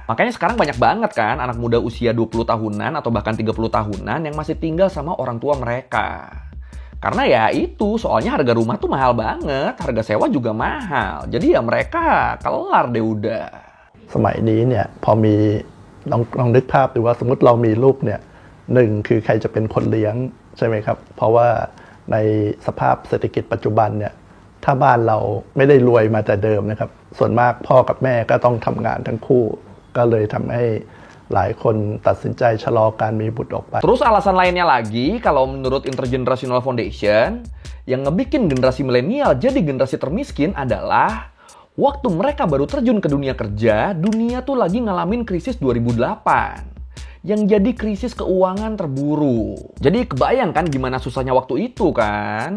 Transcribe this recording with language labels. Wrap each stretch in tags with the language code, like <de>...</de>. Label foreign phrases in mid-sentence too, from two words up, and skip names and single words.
<id>Makanya sekarang banyak banget kan anak muda usia 20 tahunan atau bahkan 30 tahunan yang masih tinggal sama orang tua mereka. Karena ya itu, soalnya harga rumah tuh mahal banget, harga sewa juga mahal. Jadi ya mereka kelar deh udah.</id> <th>สมัยนี้เนี่ยพอมีลองนึกภาพดูว่าสมมติเรามีลูกเนี่ยหนึ่งคือใครจะเป็นคนเลี้ยงใช่ไหมครับเพราะว่าในสภาพเศรษฐกิจปัจจุบันเนี่ยถ้าบ้านเราไม่ได้รวยมาแต่เดิมนะครับส่วนมากพ่อกับแม่ก็ต้องทำงานทั้งคู่ก็เลยทำให้หลายคนตัดสินใจชะลอการมีบุตรออกไป</th> <id>Terus alasan lainnya lagi, kalau menurut Intergenerational Foundation, yang ngebikin generasi milenial jadi generasi termiskin adalah waktu mereka baru terjun ke dunia kerja, dunia tuh lagi ngalamin krisis 2008. Yang jadi krisis keuangan terburuk. Jadi kebayang kan gimana susahnya waktu itu kan?</id>